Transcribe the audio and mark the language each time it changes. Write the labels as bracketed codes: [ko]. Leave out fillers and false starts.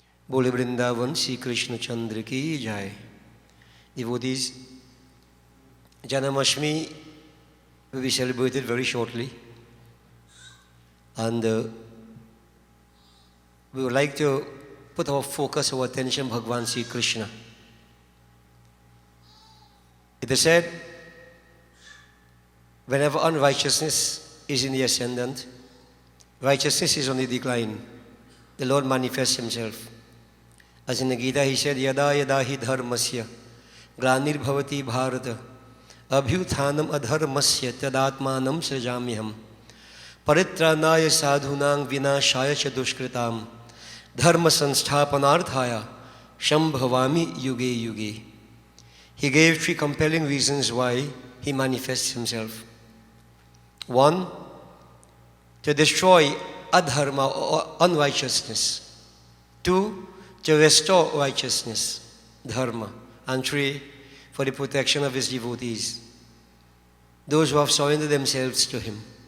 [hi] बोले वृंदावन श्री कृष्ण चंद्र की जय। [en] Devotees, Janmashtami will be celebrated very shortly, and we would like to put our focus, our attention, Bhagavan Sri Krishna. It is said, whenever unrighteousness is in the ascendant, righteousness is on the decline. The Lord manifests Himself. As in the Gita, He said, [sa] Yada yada hi dharmasya ग्लानिर्भवति Bharata अभ्युत्थानम अधर्मस्य तदात्मानं सृजाम्यहम् परित्राणाय साधूनां विनाशाय च दुष्कृतां धर्म संस्थापनार्थाय संभवामि युगे युगे. [en] He gave 3 compelling reasons why He manifests Himself. 1, to destroy adharma or unrighteousness. 2, to restore righteousness, dharma. And 3, for the protection of His devotees, those who have surrendered themselves to Him.